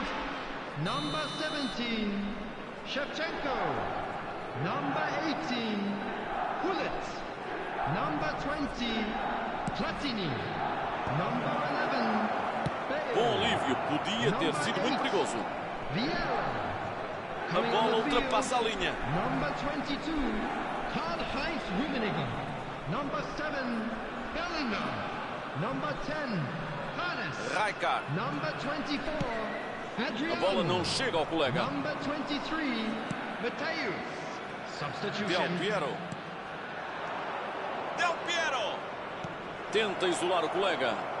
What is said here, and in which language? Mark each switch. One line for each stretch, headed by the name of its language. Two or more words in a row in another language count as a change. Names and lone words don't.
English: Number 17, Shevchenko. Number 18, Gullit. Number 20, Platini. Number 11, Bale.
Portuguese: Bom alívio, podia ter sido muito perigoso. A bola ultrapassa a linha.
English: Number 22, Karl-Heinz Rummenigge. Number 7, Bellingham. Number 10, Rijkaard. Number 24, Adriano.
Portuguese: A bola não chega ao colega.
English: Number 23, Mateus. Substitution. Del Piero.
Portuguese: Tenta isolar o colega.